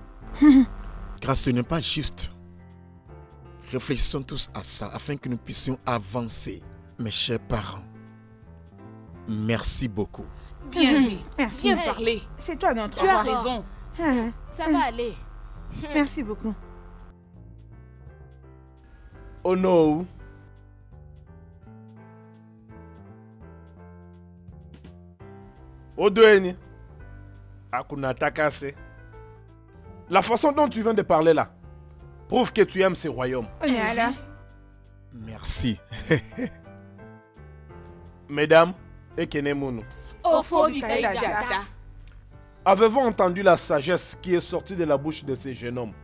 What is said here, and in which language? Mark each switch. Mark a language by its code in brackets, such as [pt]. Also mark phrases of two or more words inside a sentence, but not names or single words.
[fr] Car ce n'est pas juste. Réfléchissons tous à ça afin que nous puissions avancer. Mes chers parents, merci beaucoup. Bien dit. Merci. Bien parlé. C'est toi notre Tu as roi. raison. Ça va aller. Merci beaucoup. [en] Oh no. Odoeni. Akuna Takase. [fr] La façon dont tu viens de parler là prouve que tu aimes ces royaumes. On est là. Merci. Mesdames, Ekenemunu, Ofo Mikaela Jata. avez-vous entendu la sagesse qui est sortie de la bouche de ces jeunes hommes?